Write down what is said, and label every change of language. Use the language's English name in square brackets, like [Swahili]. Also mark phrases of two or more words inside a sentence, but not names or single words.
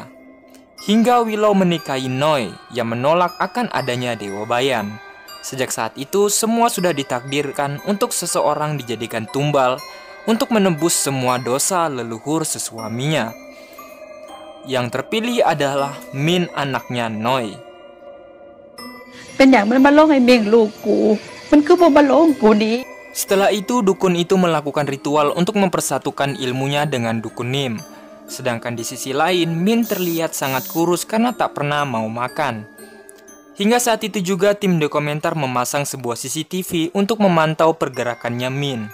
[Indonesian] Hingga Willow menikahi Noi yang menolak akan adanya Dewa Bayan. Sejak saat itu semua sudah ditakdirkan untuk seseorang dijadikan tumbal untuk menebus semua dosa leluhur sesuaminya. Yang terpilih adalah Min, anaknya Noi. [Thai] เป็นอย่างมันมาลงให้เม่งลูกกูมันคือบ่มาลงกูนี้ [Indonesian] Setelah itu dukun itu melakukan ritual untuk mempersatukan ilmunya dengan Dukun Nim. Sedangkan di sisi lain, Min terlihat sangat kurus karena tak pernah mau makan. Hingga saat itu juga tim dokumenter memasang sebuah CCTV untuk memantau pergerakannya Min.